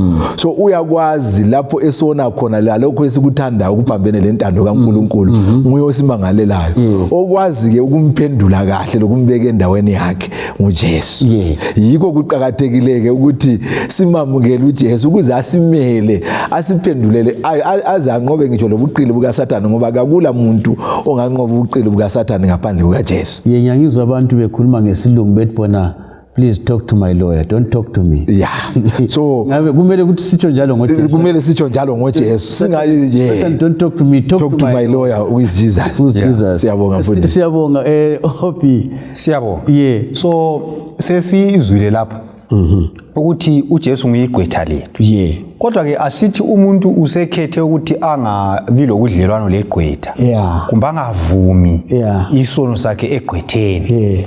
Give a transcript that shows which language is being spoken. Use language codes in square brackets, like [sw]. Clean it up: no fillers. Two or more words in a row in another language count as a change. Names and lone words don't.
[nd] So uyakwazi lapho esona khona lalokho esikuthandayo ukuphambene lentando kaNkuluNkulu nguye osimangalelayo okwazi ke ukumphendula kahle lokumbeka endaweni yakhe nguJesu. Yikho kuqhakathekileke ukuthi simamukele uJesu ukuze asimele asiphendulele aze anqobe ngitsho lobuqili bukaSathane ngoba akula muntu onganqoba ubuqili bukaSathane ngaphandle kukaJesu. Ngiyangizwa abantu bekhuluma ngesilungu bethi bona [en] please talk to my lawyer, don't talk to me. [nd] So ngabe kumele ukuthi sitsho njalo ngoJesu. Kumele sitsho njalo ngoJesu. [en] Singayi don't talk to me, talk to my lawyer who is Jesus. [nd] Siyabonga mfundisi. Siyabonga Hopi. Siyabonga. So sesizwile lapha ukuthi uJesu nguyigqwetha lethu. Kodwa ke asithi umuntu usekhethe ukuthi angabi lokudlelwano legqwetha. Kumbe angavumi isono sakhe egqwetheni.